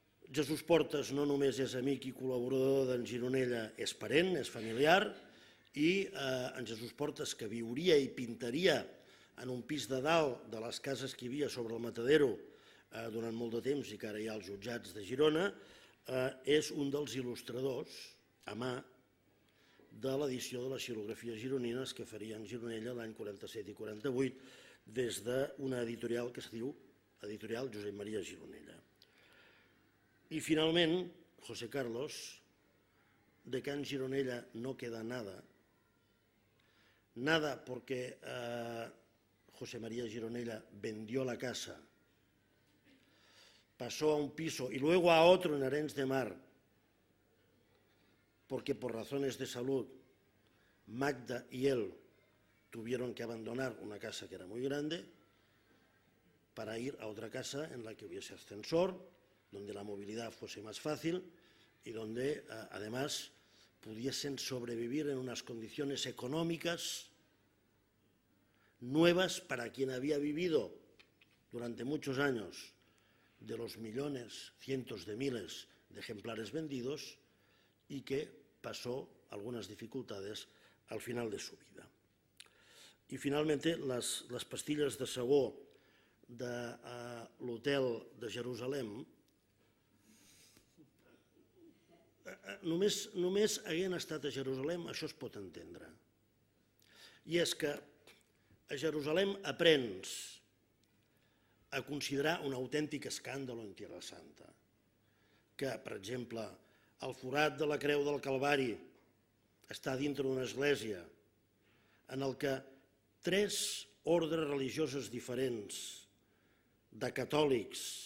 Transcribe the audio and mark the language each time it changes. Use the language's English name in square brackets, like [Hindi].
[Catalan] Jesús Portas no només és amic i col·laborador d'en Gironella, és parent, és familiar, i en Jesús Portas, que viuria i pintaria en un pis de dalt de les cases que hi havia sobre el Matadero durant molt de temps i que ara hi ha als jutjats de Girona, és un dels il·lustradors a mà de l'edició de les xilografies gironines que farien Gironella l'any 47 i 48 des d'una editorial que es diu Editorial Josep Maria Gironella. [Spanish] I finalment, José Carlos, de Can Gironella no queda nada, nada porque José María Gironella vendió la casa, pasó a un piso y luego a otro en Arenys de Mar, porque por razones de salud Magda y él tuvieron que abandonar una casa que era muy grande para ir a otra casa en la que hubiese ascensor, donde la movilidad fuese más fácil y donde además pudiesen sobrevivir en unas condiciones económicas nuevas para quien había vivido durante muchos años de los millones, cientos de miles de ejemplares vendidos y que pasó algunas dificultades al final de su vida. Y finalmente, [Catalan] las pastilles de sabó de l'hotel de Jerusalem només havent estat a Jerusalem això es pot entendre. I és que a Jerusalem aprens a considerar un autèntic escàndol en Tierra Santa, que, per exemple, el forat de la Creu del Calvari està dintre d'una església en el que 3 ordres religioses diferents de catòlics